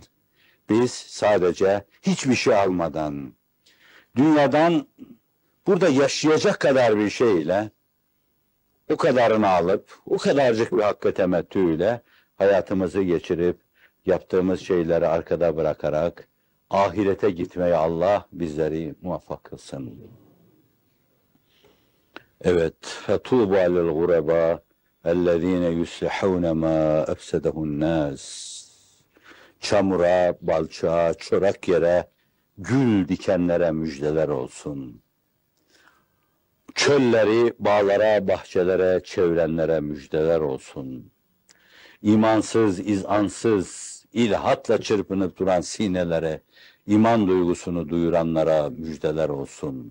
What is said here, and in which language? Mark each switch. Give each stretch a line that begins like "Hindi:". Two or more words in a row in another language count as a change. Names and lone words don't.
Turkish: Biz sadece hiçbir şey almadan, dünyadan burada yaşayacak kadar bir şeyle, o kadarını alıp, o kadarcık bir hakkı temettüyle hayatımızı geçirip, yaptığımız şeyleri arkada bırakarak, ahirete gitmeye Allah bizleri muvaffak kılsın. Evet,
Arabic: فَتُوبَ لِلْغُرَبَا اَلَّذ۪ينَ يُسْلِحَوْنَ مَا اَفْسَدَهُ النَّاسِ
Turkish: Çamura, balçağa, çorak yere, gül dikenlere müjdeler olsun. Çölleri, bağlara, bahçelere, çevrenlere müjdeler olsun. İmansız, izansız, ilhatla çırpınıp duran sinelere, iman duygusunu duyuranlara müjdeler olsun.